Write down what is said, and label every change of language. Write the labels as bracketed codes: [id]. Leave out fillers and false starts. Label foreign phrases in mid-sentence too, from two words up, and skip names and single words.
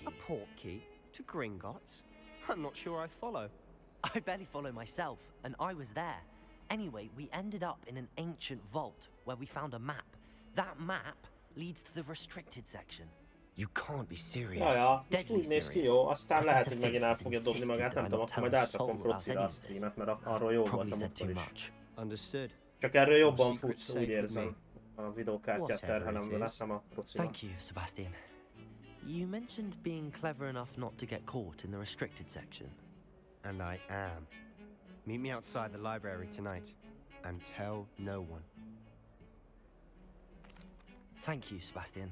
[en] A port key? To Gringotts? I'm not sure I follow. I barely follow myself, and I was there. Anyway, we ended up in an ancient vault where we found a map. That map leads to the restricted section. You can't be serious. [hu] Jaja, most [en] Deadly [hu] úgy néz ki [en] serious. [hu] jó, aztán lehet, [en] Professor [hu] hogy megint [en] Fig [hu] el [en] has [hu] fogja dobni [en] insisted [hu] magát, [en] that [hu] nem [en] I [hu] tudom, [en] not [hu] akkor [en] tell [hu] majd [en] a [hu] átrakom [en] soul about [hu] procira [en] any [hu] a [en] of this. [hu] streamet, mert arról jó [en] Probably [hu] voltam [en] said [hu] akkor [en] too [hu] is. [en] much. Understood. [hu] Csak erről jobban [en] Secret [hu] fut, [en] safe [hu] úgy [en] with [hu] érzem. A videókártyát [en] Whatever [hu] terhelem [en] it [hu] vele, [en] is. [hu] nem a procira. [en] Thank you, Sebastian. You mentioned being clever enough not to get caught in the restricted section. And I am. Meet me outside the library tonight. And tell no one. Thank you, Sebastian.